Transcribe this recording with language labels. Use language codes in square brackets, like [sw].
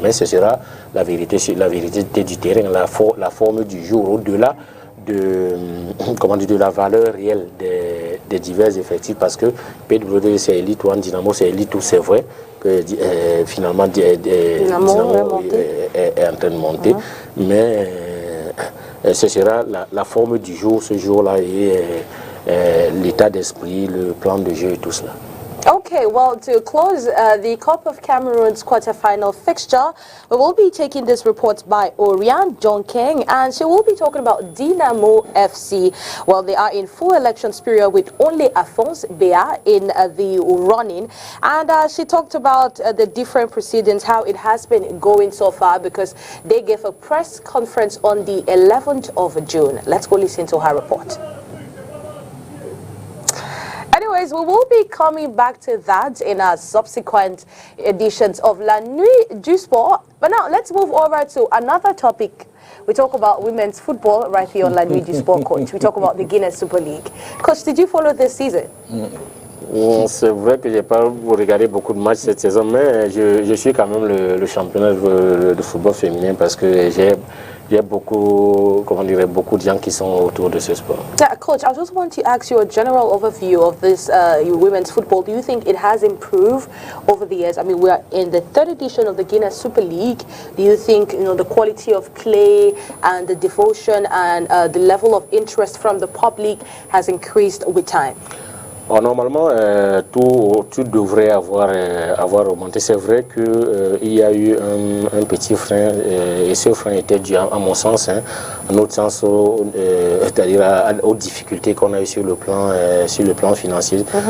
[fr] Mais ce sera la vérité du terrain, la forme du jour, au-delà de la valeur réelle des divers effectifs, parce que PWD c'est élite, One Dynamo c'est élite, tout c'est vrai que finalement Dynamo est en train de monter, mais ce sera la forme du jour, ce jour-là, et l'état d'esprit, le plan de jeu et tout cela. [en] Okay, well, to close the Cup of Cameroon's quarterfinal fixture, we will be taking this report by Oriane John King, and she will be talking about Dynamo FC. Well, they are in full elections period with only Afonso Bea in the running, and she talked about the different proceedings, how it has been going so far, because they gave a press conference on the 11th of June. Let's go listen to her report. Anyways, we will be coming back to that in our subsequent editions of La Nuit du Sport. But now, let's move over to another topic. We talk about women's football right here on La Nuit du Sport, Coach. We talk about the Guinness Super League. Coach, did you follow this season? [fr] C'est vrai que je n'ai pas regardé beaucoup de matchs cette saison, mais je suis quand même le championnat de football féminin, parce que j'ai beaucoup de gens qui sont autour de ce sport. [en] Coach, I just want to ask you a general overview of this women's football. Do you think it has improved over the years? I mean, we are in the third edition of the Guinness Super League. Do you think the quality of play and the devotion and the level of interest from the public has increased with time? [fr] Normalement, tout devrait avoir augmenté. C'est vrai qu'il y a eu un petit frein, et ce frein était dû, à mon sens, à notre sens, c'est-à-dire aux difficultés qu'on a eues sur le plan financier.